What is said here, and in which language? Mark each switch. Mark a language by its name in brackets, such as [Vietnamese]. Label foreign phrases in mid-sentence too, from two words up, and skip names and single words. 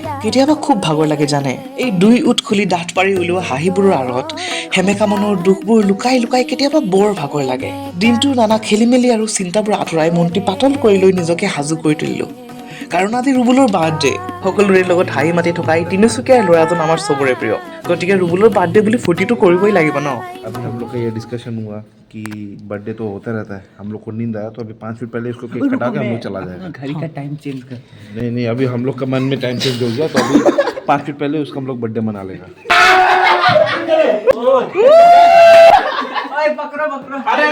[Assamese] কেতিয়াবা খুব ভাগৰ লাগে জানে, এই দুই ওঁঠ খুলি ডাঠ পাৰি ওলোৱা হাঁহিবোৰৰ আঁৰত সেমেকা মনৰ দুখবোৰ লুকাই লুকাই কেতিয়াবা বৰ ভাগৰ লাগে। দিনটোৰ নানা খেলিমেলি আৰু চিন্তাবোৰ আঁতৰাই মনটি পাতল কৰি লৈ নিজকে সাজু কৰি তুলিলোঁ। কাৰণ আজি ৰুবুলৰ বাৰ্থডে। সকলোৰে লগত হাঁহি মাতি থকা এই তিনিচুকীয়াৰ ল'ৰাজন আমাৰ চবৰে প্ৰিয়। গতিকে ৰুবুলৰ বাৰ্থডে বুলি ফূৰ্তিটো কৰিবই লাগিব ন। [Hindi] अभी हम लोग का ये डिस्कशन हुआ कि बर्थडे तो होता रहता है, हम लोग को नींद आया तो अभी 5 मिनट पहले इसको केक कटा के हम लोग चला जाएगा। घड़ी का [English] time change [Hindi] कर। नहीं नहीं, अभी हम लोग का मन में [English] time change [Hindi] हो गया तो अभी 5 मिनट पहले उसका हम लोग बर्थडे मना लेगा। पकड़ो पकड़ो।